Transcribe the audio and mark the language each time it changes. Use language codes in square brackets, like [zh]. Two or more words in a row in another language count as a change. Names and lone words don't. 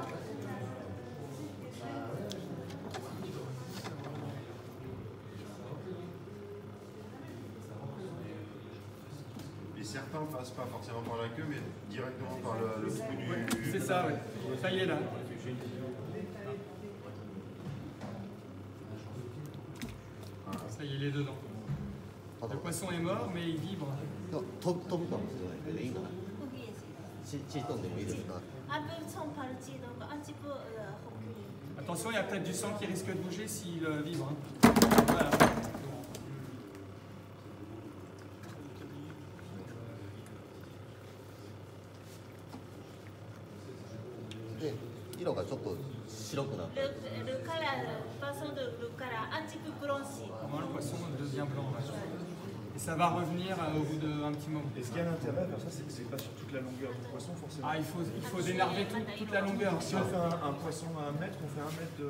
[fr] Et certains ne passent pas forcément par la queue, mais directement par le bout du... C'est ça, oui. Ça y est là. Ça y est, il est dedans. Le poisson est mort, mais il vibre. [ja] 飛ぶかもしれないけどいいの。血飛んでもいいですか。 [fr] Un peu sont partis, donc un petit peu reculé. Attention, il y a peut-être du sang qui risque de bouger s'il vibre. Hein. Voilà. [ja] で色がちょっと白くなって。 [fr] Le color, façon de le color, un petit peu bronzé. Comment le poisson devient blanc. Ouais. Et ça va revenir au bout d'un petit moment. Et ce qui a l'intérêt à faire ça, c'est que c'est pas sur toute la longueur du poisson forcément. Ah, il faut d'énerver toute la longueur. Si on fait un poisson à 1 mètre, on fait 1 mètre de...